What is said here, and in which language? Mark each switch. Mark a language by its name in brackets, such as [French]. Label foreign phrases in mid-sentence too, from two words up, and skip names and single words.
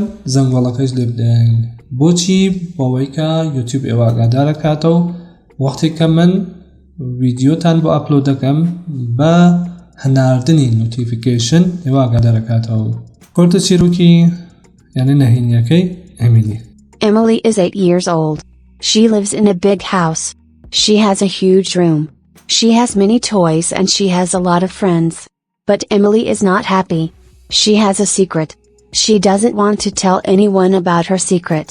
[Central Kurdish] زەنگۆڵەکەش لێ بدەین. بۆچی؟ بۆەوەی کە یوتیوب ئێوە ئاگادار دەکاتەوە وەختێک کە من ڤیدیۆتان بۆ ئەپلۆد دەکەم بە هەناردنی نۆتیفیکیشن ئێوە ئاگادار دەکاتەوە. کورتە چیرۆکی یعنی نهێنیەکەی ئیمیلی. [English] Emily is 8 years old. She lives in a big house. She has a huge room. She has many toys and she has a lot of friends. But Emily is not happy. She has a secret. She doesn't want to tell anyone about her secret.